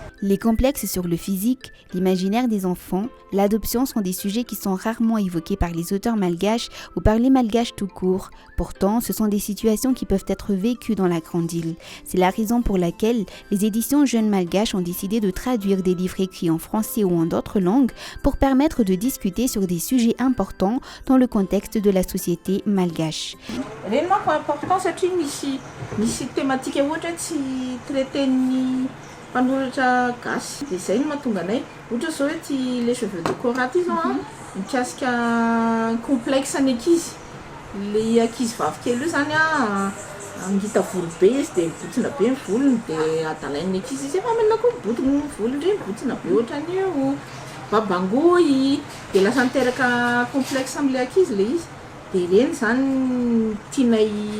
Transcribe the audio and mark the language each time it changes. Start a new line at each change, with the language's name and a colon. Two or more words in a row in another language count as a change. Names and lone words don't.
French: Les complexes sur le physique, l'imaginaire des enfants, l'adoption sont des sujets qui sont rarement évoqués par les auteurs malgaches ou par les malgaches tout court. Pourtant, ce sont des situations qui peuvent être vécues dans la grande île. C'est la raison pour laquelle les éditions Jeunes Malgaches ont décidé de traduire des livres écrits en français ou en d'autres langues pour permettre de discuter sur des sujets importants dans le contexte de la société malgache.
Malagasy: Mpanoratra gasy dia izay no mahatonga anay ohatra zao hoe ty les cheveux de Cora ty zao mikasika complexe ny ankizy le ankizy vavikely io zany ngita volo be izy dia mibotsina be ny volony dia adalain'ny ankizy izy efa milina koa mibotsina ny volony ndray mibotsina be ohatran'io babangoy dia lasa niteraka complexe amin'ilay ankizy le izy dia ireny zany tianay